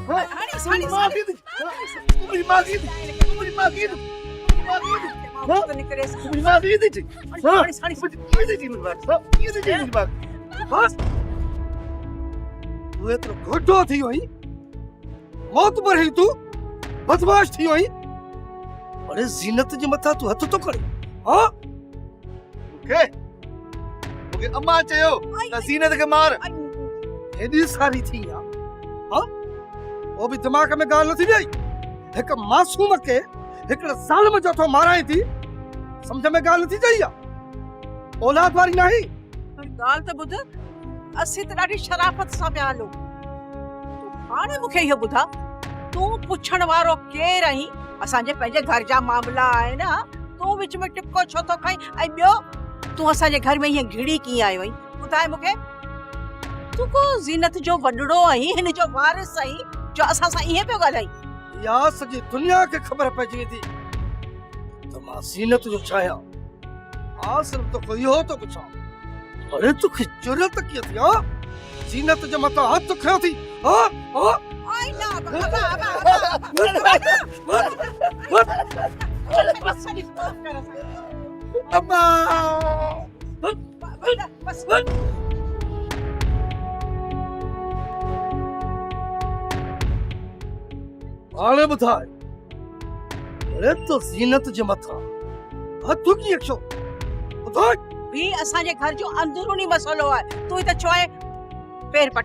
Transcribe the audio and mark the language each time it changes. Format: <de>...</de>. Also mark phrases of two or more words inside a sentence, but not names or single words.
<sd>तू एतिरो घोटो थी वई, मौत पर ही तू बदमाश थी वई। अरे ज़ीनत जे मथां तू हथ तो करे। हाँ मूंखे अम्मा चयो त ज़ीनत खे मार। एॾी सारी थी या? हाँ</sd> <hi>वो भी दिमाग में</hi> <sd>ॻाल्हि नथी ॾेई। हिक मासूम खे हिकिड़े ज़ालिम जो थो माराए थी, सम्झ में ॻाल्हि नथी चई या? औलाद वारी नहीं। ॻाल्हि त ॿुध, असीं त ॾाढी शराफ़त सां पिया हलूं। हाणे मूंखे इहो ॿुधा, तूं पुछण वारो केरु आहीं? असांजे पंहिंजे घर जा मामला आहे न, तूं विच में टिपको छो थो खईं? ऐं ॿियो तूं असांजे घर में हीअं घिड़ी कीअं आई वई? ॿुधाए मूंखे। तूं को ज़ीनत जो वॾड़ो आहीं, हिन जो वारिस आहीं जो असां सां ईअं पियो ॻाल्हाई? या सॼी दुनिया खे ख़बर पइजी वेंदी त मां ज़ीनत जो छा आहियां। हाँ सिर्फ तो इहो थो पुछां, अरे तोखे जुरत कीअं थी? हाँ ज़ीनत जे मथां हथ खयो थी? हाँ हाँ आई ना अम्मा बस हाणे ॿुधाए, अरे तो ज़ीनत जे मथां हथ कीअं खयो? ॿुधाए। भी असांजे घर जो अंदरूनी मसलो आहे, तूं त चोए पैर पट।</sd>